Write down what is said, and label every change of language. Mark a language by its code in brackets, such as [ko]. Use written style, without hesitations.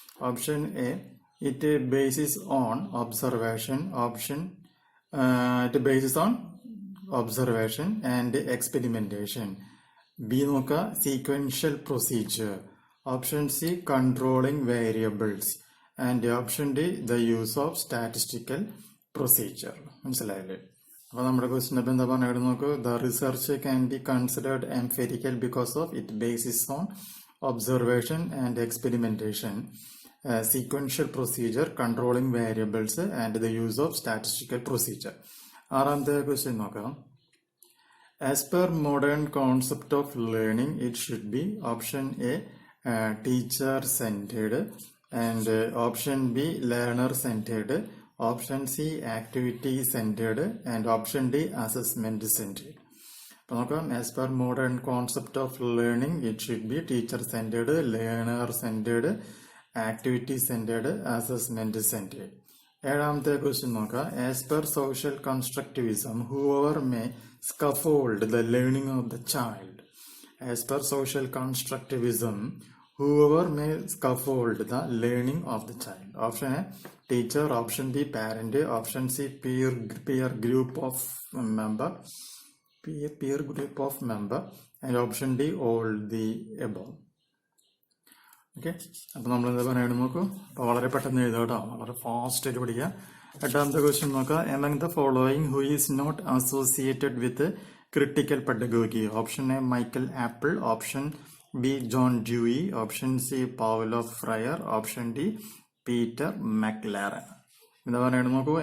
[en] Option A it bases on observation, option it bases on observation and experimentation. B നോക്കുക, sequential procedure, option C controlling variables, and option D the use of statistical procedure. [ml] മനസ്സിലായില്ലേ? അപ്പോൾ നമ്മുടെ question അപ്പം എന്താ പറഞ്ഞത് നോക്കൂ. [en] The research can be considered empirical because of it bases on observation and experimentation, sequential procedure, controlling variables, and the use of statistical procedure. [ml] ആറാമത്തെ question നോക്കാം. [en] As per modern concept of learning it should be option A teacher centred, and option B learner centred, option C activity centred, and option D assessment centred. [ml] അപ്പോൾ നോക്കാം. [en] As per modern concept of learning it should be teacher centred, learner centred, activity centred, assessment centred. [ml] ഏഴാമത്തെ question നോക്കാം. [en] As per social constructivism whoever may scaffold the learning of the child. As per social constructivism whoever may scaffold the learning of the child. Option A teacher, option B parent, option C peer group of member, peer group of member, and option D all the above. [ml] Okay, അപ്പൊ നമ്മൾ എന്താ പറയണം നോക്കൂ. അപ്പൊ വളരെ പെട്ടെന്ന് എഴുതാം കേട്ടോ, വളരെ ഫാസ്റ്റ് ആയിട്ട് പഠിക്കുക. എട്ടാമത്തെ ക്വസ്റ്റ്യൻ നോക്കാം. [en] Among the following who is not associated with critical pedagogy? Option A Michael Apple, option B John Dewey, option C Paulo Freire, option D Peter McLaren. [ml] എന്താ പറയണം നോക്കൂ.